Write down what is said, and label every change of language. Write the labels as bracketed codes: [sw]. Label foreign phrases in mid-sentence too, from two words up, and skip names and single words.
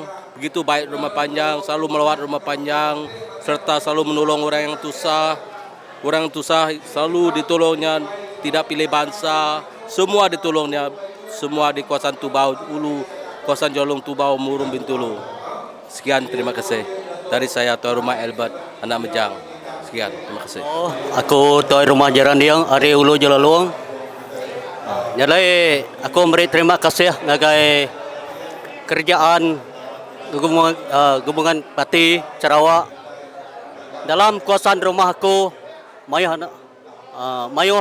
[ms] Begitu baik rumah panjang, selalu melawat rumah panjang serta selalu menolong orang yang susah. Orang susah selalu ditolongnya, tidak pilih bangsa, semua ditolongnya, semua di kawasan Tubau Ulu, kawasan Jelalung Tubau Murum Bintulu. Sekian, terima kasih. Dari saya Tuan Rumah Albert Anak Mejang. Sekian, terima kasih. [iba] Aku Tuan Rumah Jerandiang Ari Ulu Jelalung. Jadi aku [ms] beri terima kasih [iba] ngagai kerjaan gabungan parti Sarawak dalam kuasaan rumah aku mayuh